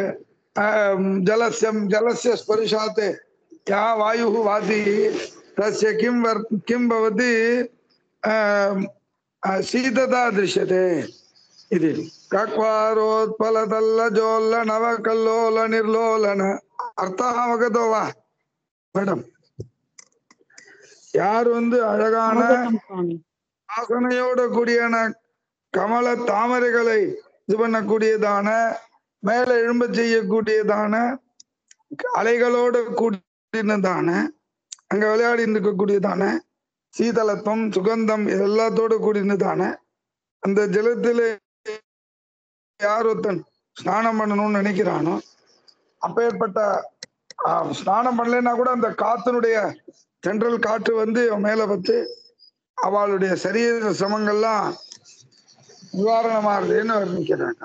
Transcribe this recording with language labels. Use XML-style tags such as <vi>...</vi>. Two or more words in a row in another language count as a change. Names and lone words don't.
<sa>जलस्य स्पर्शात् यः वायुः वाति तस्य किं भवति शीतता दृश्यते इति कक्वारोत्पलतल्लजोल्ल नवकल्लोल निर्लोलन अर्थः अवगतो वा மேடம்</sa> <ta>யார் அழகான வாசனையோட கூடியான கமல தாமரைகளை இது பண்ணக்கூடியதான மேல எழும்ப செய்யக்கூடியதான அலைகளோட கூடினதான அங்க விளையாடி இருக்கக்கூடியதான சீதளத்துவம் சுகந்தம் எல்லாத்தோட கூடினதான அந்த ஜலத்தில யார் ஒருத்தன் ஸ்நானம் பண்ணணும்னு நினைக்கிறானோ அப்பேற்பட்ட ஸ்நானம் பண்ணலைன்னா கூட அந்த காத்தினுடைய சென்ட்ரல் காற்று மேல வச்சு அவளுடைய சரீர சிரமங்கள்லாம் நிவாரணமாகுதுன்னு வர்ணிக்கிறாங்க.</ta>